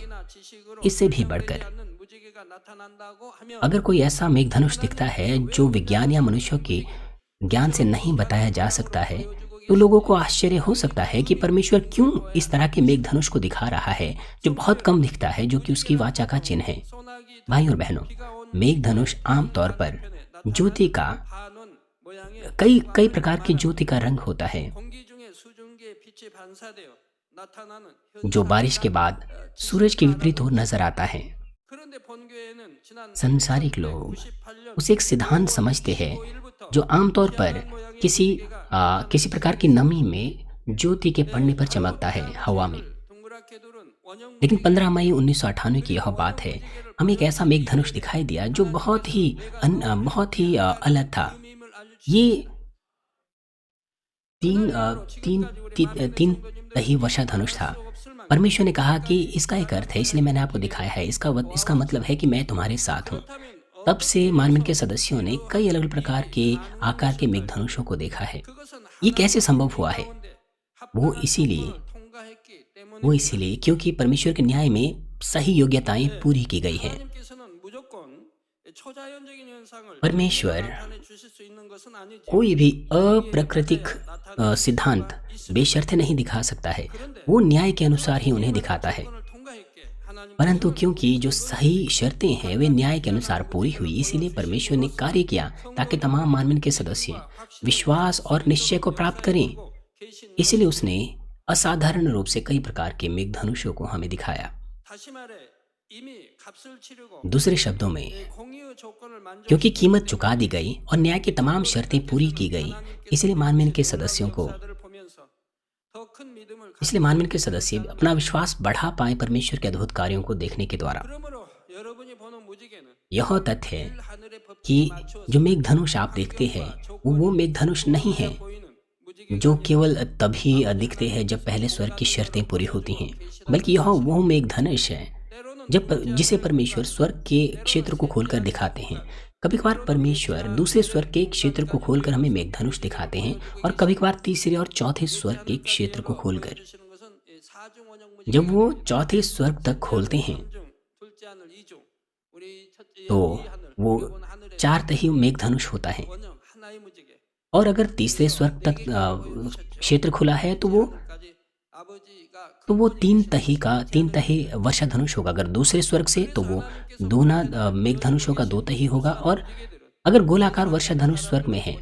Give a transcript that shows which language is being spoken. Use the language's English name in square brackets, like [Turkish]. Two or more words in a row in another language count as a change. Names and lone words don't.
[Hindi] इससे भी बढ़कर अगर कोई ऐसा मेघधनुष दिखता है जो विज्ञान या मनुष्यों के ज्ञान से नहीं बताया जा सकता है, तो लोगों को आश्चर्य हो सकता है कि परमेश्वर क्यों इस तरह के मेघधनुष को दिखा रहा है जो बहुत कम दिखता है, जो कि उसकी वाचा का चिन्ह है। [Korean] 소나기 [Hindi] भाई और बहनों, [Korean] 비가 오는 [Hindi] मेघधनुष आमतौर पर [Korean] 편에 [Hindi] ज्योति का [Korean] 나타나는 반원 모양의 [Hindi] कई कई [Korean] 소나기를 [Hindi] प्रकार की [Korean] 말하는 [Hindi] ज्योति का रंग होता है, [Korean] 공기 중에 수증기의 빛이 반사되어 나타나는 [Hindi] जो बारिश के बाद सूरज के विपरीत ओर नजर आता है। [Korean] 그런데 본교회는 지난 [Hindi] संसारिक लोग [Korean] 1998년 [Hindi] उसे एक सिद्धांत समझते हैं [Korean] 15일부터 [Hindi] जो आमतौर पर किसी किसी प्रकार की नमी में ज्योति के पड़ने पर चमकता है हवा में। [Korean] 동그랗게 두른 원형 [Hindi] लेकिन 15 मई 1998 की यह बात है, हमें एक ऐसा मेघधनुष दिखाई दिया जो बहुत ही अलग था। [Korean] 의미임을 알려주신 [Hindi] ये तीन तीन तीन तीन तही वर्षा धनुष था। [Korean] 없을 만큼 [Hindi] परमेश्वर ने कहा कि इसका एक अर्थ है, इसलिए मैंने आपको दिखाया है। इसका मतलब है कि मैं तुम्हारे साथ हूँ। [Korean] 그렇다면 [Hindi] तब से मानवीन के सदस्यों ने कई अलग अलग प्रकार के आकार के मेघधनुषों को देखा है। [Korean] 그것은 [Hindi] ये कैसे संभव हुआ है? [Korean] 가운데 [Hindi] वो [Korean] 합당한 [Hindi] इसीलिए [Korean] 조건을 통과했기 때문에 [Hindi] वो इसीलिए क्योंकि परमेश्वर के न्याय में सही योग्यताएं पूरी की गई हैं। [Korean] 하나님께서는 무조건 초자연적인 현상을 [Hindi] परमेश्वर [Korean] 나타내 주실 수 있는 것은 아니지. [Hindi] कोई भी अप्राकृतिक सिद्धांत बेशर्ते नहीं दिखा सकता है, वो न्याय के अनुसार ही उन्हें दिखाता है। [Korean] 조건을 통과했기에 하나님 [Hindi] परंतु क्योंकि जो सही शर्तें हैं वे न्याय के अनुसार पूरी हुई, इसीलिए परमेश्वर ने कार्य किया ताकि तमाम मानवीन के सदस्य विश्वास और निश्चय को प्राप्त करें। [Korean] 계신 [Hindi] इसलिए उसने असाधारण रूप से कई प्रकार के मेघधनुषों को हमें दिखाया। [Korean] 다시 말해 이미 값을 치르고 [Hindi] दूसरे शब्दों में, [Korean] 공의의 조건을 만족 [Hindi] क्योंकि कीमत चुका दी गई और न्याय की तमाम शर्तें पूरी की गई, इसलिए मानवीन के सदस्यों को इसलिए मानवीन के सदस्य अपना विश्वास बढ़ा पाए परमेश्वर के अद्भुत कार्यों को देखने के द्वारा। [Korean] 그러므로 여러분이 보는 무지개는 [Hindi] यह तथ्य है [Korean] 하늘의 법칙에 [Hindi] कि [Korean] 맞춰서 [Hindi] जो मेघधनुष आप देखते हैं वो मेघधनुष नहीं है [Korean] 보이는 무지개 [Hindi] जो केवल तभी दिखते हैं जब पहले स्वर्ग की शर्तें पूरी होती हैं, बल्कि यह वो मेघधनुष है [Korean] 때로는 [Hindi] जिसे परमेश्वर स्वर्ग के क्षेत्र को खोलकर दिखाते हैं। कभी कभार परमेश्वर दूसरे स्वर्ग के क्षेत्र को खोलकर हमें मेघधनुष दिखाते हैं और कभी कभार तीसरे और चौथे स्वर्ग के क्षेत्र को खोलकर। [Korean] 주시는 것은 이 사중 원형 무지개 [Hindi] जब वो चौथे स्वर्ग तक खोलते हैं [Korean] 중 둘째 하늘 이중 우리 첫째 [Hindi] तो [Korean] 이 하늘 [Hindi] वो [Korean] 이번 하늘의 [Hindi] चार तही मेघधनुष होता है, [Korean] 원형 하나의 무지개 [Hindi] और अगर तीसरे स्वर्ग तक क्षेत्र खुला है तो [Korean] 까지 아버지가 [Hindi] वो तीन तही वर्षा धनुष होगा। अगर दूसरे स्वर्ग से तो वो दोना मेघधनुष होगा, दो तही होगा। और अगर गोलाकार वर्षा धनुष स्वर्ग में है